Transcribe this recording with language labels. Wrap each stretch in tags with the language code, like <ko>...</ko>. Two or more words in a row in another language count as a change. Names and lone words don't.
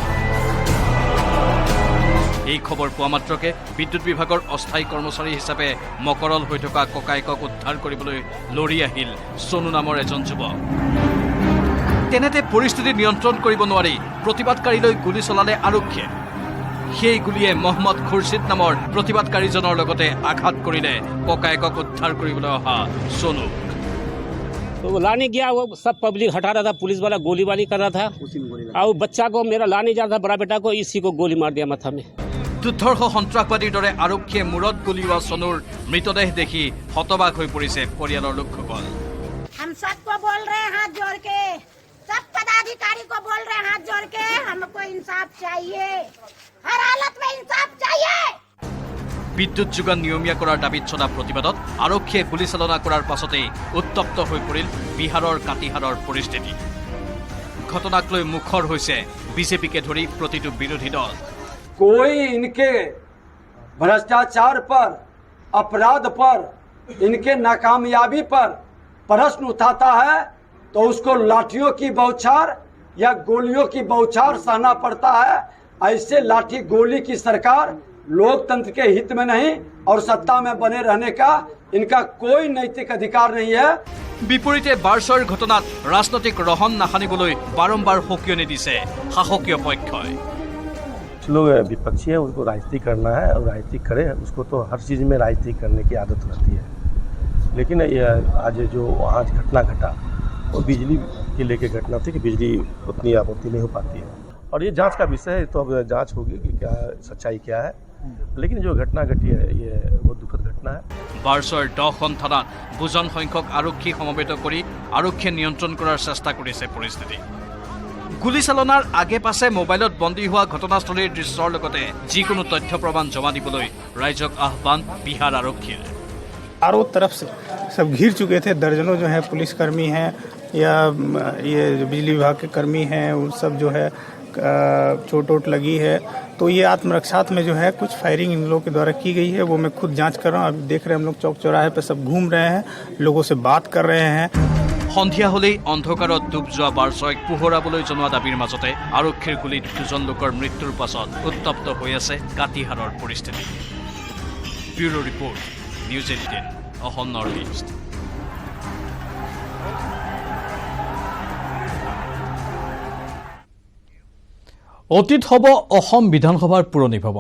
<as>এই খবৰ পোৱা মাত্ৰকে বিদ্যুৎ বিভাগৰ অস্থায়ী কৰ্মচাৰী হিচাপে মকৰল হৈ থকা ককায়েকক উদ্ধাৰ কৰিবলৈ লৰি আহিল সোনু নামৰ এজন যুৱক। তেনেতে পৰিস্থিতি নিয়ন্ত্ৰণ কৰিব নোৱাৰি প্ৰতিবাদকাৰীলৈ গুলী চলালে আৰক্ষীয়ে। সেই গুলীয়ে মহম্মদ খুৰছিদ নামৰ প্ৰতিবাদকাৰীজনৰ লগতে আঘাত কৰিলে ককায়েকক উদ্ধাৰ কৰিবলৈ অহা সোনুক।</as> <hi>तो वो लाने गया, वो सब पब्लिक हटा रहा था, पुलिस वाला गोलीबारी कर रहा था और बच्चा को मेरा लाने जा रहा था, बड़ा बेटा को, इसी को गोली मार दिया माथा में।</hi> <as>দুৰ্ধৰ্ষ সন্ত্ৰাসবাদীৰ দৰে আৰক্ষীয়ে মূৰত গুলীওৱা সোনুৰ মৃতদেহ দেখি হতবাক হৈ পৰিছে পৰিয়ালৰ লোকসকল।</as> <hi>हम सबको बोल रहे हैं हाथ जोड़ के, सब पदाधिकारी को बोल रहे हैं हाथ जोड़ के, हमको इंसाफ चाहिए, हर हालत में इंसाफ चाहिए।</hi> <as>বিদ্যুৎ যোগান নিয়মীয়া কৰাৰ দাবীত চলা প্ৰতিবাদত আৰক্ষীয়ে গুলীচালনা কৰাৰ পাছতেই উত্তপ্ত হৈ পৰিল বিহাৰৰ কাটিহাৰৰ পৰিস্থিতি। ঘটনাক লৈ মুখৰ হৈছে বিজেপিকে ধৰি প্ৰতিটো বিৰোধী দল।</as> <hi>कोई इनके भ्रष्टाचार पर, अपराध पर, इनके नाकामयाबी पर प्रश्न उठाता है तो उसको लाठियों की बौछार या गोलियों की बौछार सहना पड़ता है। ऐसे लाठी गोली की सरकार लोकतंत्र के हित में नहीं और सत्ता में बने रहने का इनका कोई नैतिक अधिकार नहीं है।</hi> <as>বিপৰীতে বাৰছৰ ঘটনাত ৰাজনৈতিক ৰহন নাসানিবলৈ বাৰম্বাৰ সকিয়নি দিছে শাসকীয় পক্ষই।</as> <hi>लोग विपक्षी है, उनको राजनीति करना है और राजनीति करे, उसको तो हर चीज़ में राजनीति करने की आदत रहती है। लेकिन ये आज जो आज घटना घटा वो बिजली के लेके घटना थी कि बिजली उतनी आपूर्ति नहीं हो पाती है और ये जांच का विषय है, तो अब जांच होगी कि क्या सच्चाई क्या है। लेकिन जो घटना घटी है ये बहुत दुखद घटना है।</hi> <as>বাৰছৰ 10খন থানাত বুজন সংখ্যক আৰক্ষী সমবেত কৰি আৰক্ষীয়ে নিয়ন্ত্ৰণ কৰাৰ চেষ্টা কৰিছে পৰিস্থিতি। গুলীচালনাৰ আগে পাছে মোবাইলত বন্দী হোৱা ঘটনাস্থলীৰ দৃশ্যৰ লগতে যিকোনো তথ্য প্ৰমাণ জমা দিবলৈ ৰাইজক আহ্বান বিহাৰ আৰক্ষীৰ।</as> <hi>चारों तरफ से सब घिर चुके थे। दर्जनों जो है पुलिसकर्मी हैं या ये जो बिजली विभाग के कर्मी हैं उन सब जो है चोट वोट लगी है। तो ये आत्मरक्षात में जो है कुछ फायरिंग इन लोगों के द्वारा की गई है, वो मैं खुद जांच कर रहा हूँ। अभी देख रहे हैं हम लोग चौक चौराहे पे सब घूम रहे हैं, लोगों से बात कर रहे हैं।</hi> <as>সন্ধিয়া হলেই অন্ধকাৰত ডুব যোৱা বাৰছৈক পোহৰাবলৈ জনোৱা দাবীৰ মাজতে আৰক্ষীৰ গুলীত 2জন লোকৰ মৃত্যুৰ পাছত উত্তপ্ত হৈ আছে কাটিহাৰৰ পৰিস্থিতি। ব্যুৰো ৰিপৰ্ট, নিউজ 18, অসম নৰ্থ ইষ্ট। অতীত হ'ব অসম বিধানসভাৰ পুৰণি ভৱন।</as>